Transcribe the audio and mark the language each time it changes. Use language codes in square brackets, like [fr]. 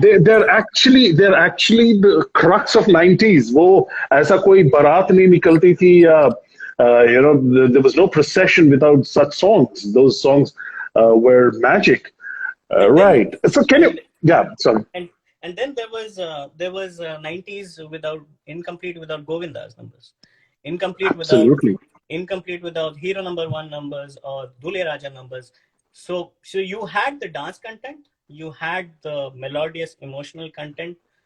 [en] they're actually the crux of 90s. [hi] वो ऐसा कोई बारात नहीं निकलती थी या [en] there was no procession without such songs. Those songs were magic. and then Right. So can you? and Yeah. Sorry. and and then there was 90s without incomplete without Govinda's numbers, incomplete without Absolutely. incomplete without hero number one numbers or Dule Raja numbers. So you had the dance content, you had the melodious emotional content.